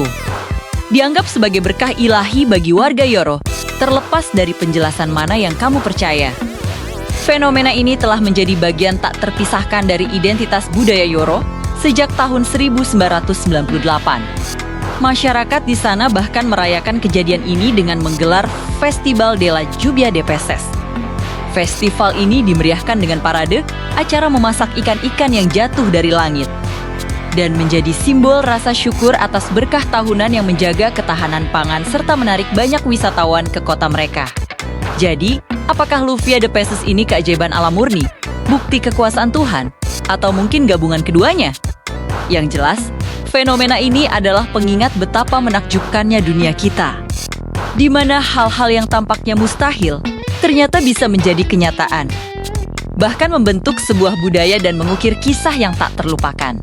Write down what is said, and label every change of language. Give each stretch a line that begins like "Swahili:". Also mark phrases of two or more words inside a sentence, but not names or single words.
Indonesian: Dianggap sebagai berkah ilahi bagi warga Yoro, terlepas dari penjelasan mana yang kamu percaya. Fenomena ini telah menjadi bagian tak terpisahkan dari identitas budaya Yoro sejak tahun 1998. Masyarakat di sana bahkan merayakan kejadian ini dengan menggelar Festival de la Lluvia de Peces. Festival ini dimeriahkan dengan parade, acara memasak ikan-ikan yang jatuh dari langit, dan menjadi simbol rasa syukur atas berkah tahunan yang menjaga ketahanan pangan serta menarik banyak wisatawan ke kota mereka. Jadi, apakah
Spanish: lluvia de peces
Indonesian: ini keajaiban alam murni, bukti kekuasaan Tuhan, atau mungkin gabungan keduanya? Yang jelas, fenomena ini adalah pengingat betapa menakjubkannya dunia kita, di mana hal-hal yang tampaknya mustahil ternyata bisa menjadi kenyataan, bahkan membentuk sebuah budaya dan mengukir kisah yang tak terlupakan.